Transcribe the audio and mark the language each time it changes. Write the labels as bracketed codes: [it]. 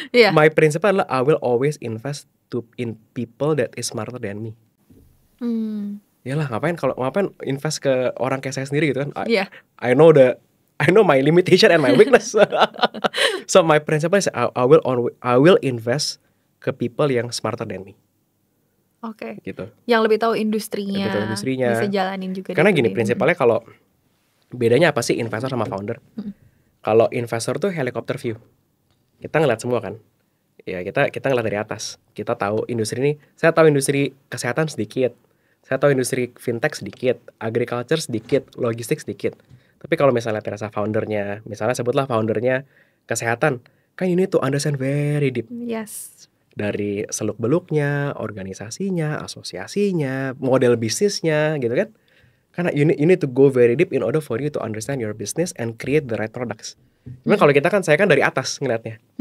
[en] My principle [id] adalah [en] I will always invest in people that is smarter than me. [id] Yalah, ngapain invest ke orang kayak saya sendiri gitu kan. [en] I know my limitation and my weakness. So my principle is I will invest [id] ke [en] people [id] yang [en] smarter than me. [id] Oke. Gitu. Yang lebih tahu industrinya. Bisa jalanin juga. Karena gini prinsipalnya, kalau bedanya apa sih investor sama founder? Kalau investor tuh helicopter view. Kita ngeliat semua kan. Ya kita ngeliat dari atas. Kita tahu industri ini. Saya tahu industri kesehatan sedikit. Saya tahu industri fintech sedikit, agriculture sedikit, logistik sedikit. Tapi kalau misalnya terasa foundernya, misalnya sebutlah foundernya kesehatan, kan [en] you need to understand very deep. Yes. [id] Dari seluk-beluknya, organisasinya, asosiasinya, model bisnisnya gitu kan. Karena [en] you need to go very deep in order for you to understand your business and create the right products. [id] Cuman kalau kita kan, saya kan dari atas ngeliatnya.